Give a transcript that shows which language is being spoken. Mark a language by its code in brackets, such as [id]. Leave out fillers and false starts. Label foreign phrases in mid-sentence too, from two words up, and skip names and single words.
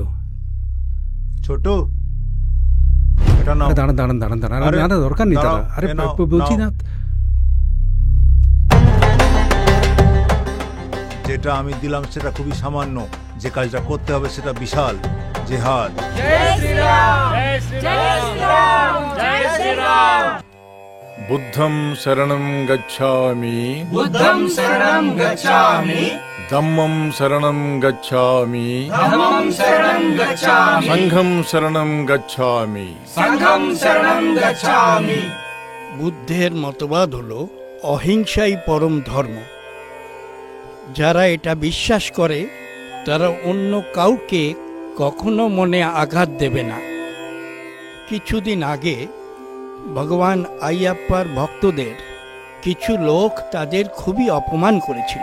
[bn] ছোট, এটা নাও। আরে দাঁড়ান দাঁড়ান দাঁড়ান দাঁড়ান। আরে, না না, দরকার নেই দাদা। দাঁড়াও, আরে এ নাও, বলছি নাও। না। যেটা আমি দিলাম সেটা খুবই সামান্য, যে কাজটা করতে হবে সেটা বিশাল। জেহাদ। [pi] বুদ্ধং শরণং গচ্ছামি। বুদ্ধং শরণং গচ্ছামি। ধম্মং শরণং গচ্ছামি। ধম্মং শরণং গচ্ছামি। সংঘং শরণং গচ্ছামি। সংঘং শরণং গচ্ছামি। [bn] বুদ্ধের মতবাদ হলো অহিংসাই পরম ধর্ম। যারা এটা বিশ্বাস করে তারা অন্য কাউকে কখনো মনে আঘাত দেবে না। কিছুদিন আগে ভগবান আইয়াপ্পার ভক্তদের কিছু লোক তাদের খুবই অপমান করেছিল।